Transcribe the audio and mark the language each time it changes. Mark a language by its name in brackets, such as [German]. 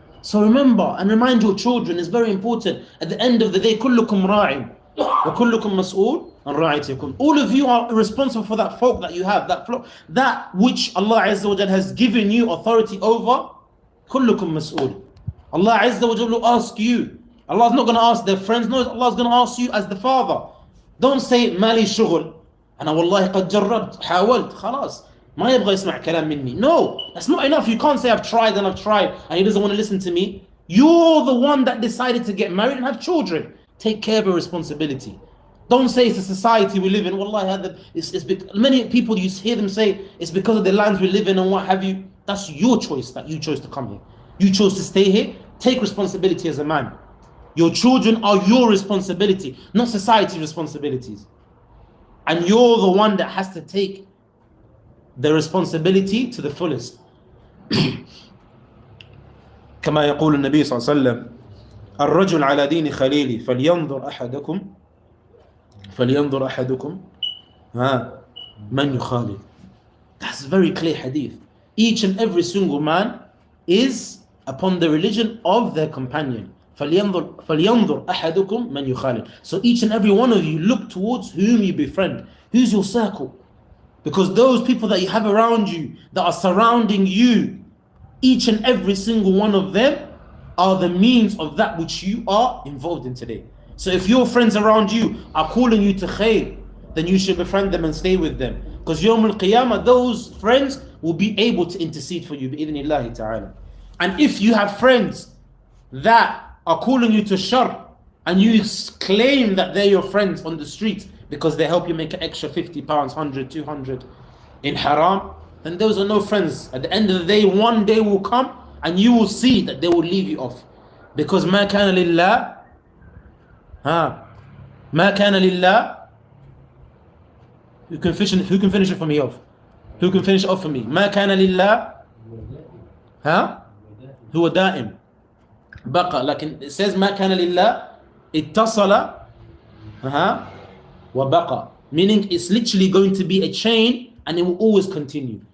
[English] So remember and remind your children, it's very important. At the end of the day, [Arabic] كلكم راع وكلكم مسؤول عن رعيتكم. [English] All of you are responsible for that folk that you have, that flock, that which Allah Azza wa Jal has given you authority over. [Arabic] كلكم مسؤول. [English] Allah Azza wa Jal will ask you. Allah's not going to ask their friends, no, Allah's going to ask you as the father. Don't say [Arabic] مالي شغل أنا والله قد جربت حاولت خلاص ما يبغى يسمع كلام مني. [English] No, that's not enough. You can't say I've tried and he doesn't want to listen to me. You're the one that decided to get married and have children. Take care of your responsibility. Don't say it's a society we live in. Wallahi, many people, you hear them say it's because of the lands we live in and what have you. That's your choice that you chose to come here. You chose to stay here. Take responsibility as a man. Your children are your responsibility, not society's responsibilities. And you're the one that has to take the responsibility to the fullest. [Arabic] كما يقول النبي صلى الله عليه وسلم الرجل على دين خليلي فلينظر أحدكم من يخالل. [English] That's a very clear hadith. Each and every single man is upon the religion of their companion. [Arabic] فلينظر أحدكم من يخالل. [English] So each and every one of you look towards whom you befriend. Who's your circle? Because those people that you have around you, that are surrounding you, each and every single one of them are the means of that which you are involved in today. So if your friends around you are calling you to khair, then you should befriend them and stay with them. Because Yawm al-Qiyamah, those friends will be able to intercede for you, bi'idhnillahi ta'ala. And if you have friends that are calling you to shar, and you claim that they're your friends on the street because they help you make an extra £50, 100, 200 in haram, then those are no friends. At the end of the day, one day will come and you will see that they will leave you off. Because [Arabic] ما كان لله ما كان لله. [English] Who can finish it for me off? Who can finish it off for me? [Arabic] ما كان لله هو دائم بقى. لكن [English] it says [Arabic] ما كان لله اتصل وبقى, [English] meaning it's literally going to be a chain and it will always continue.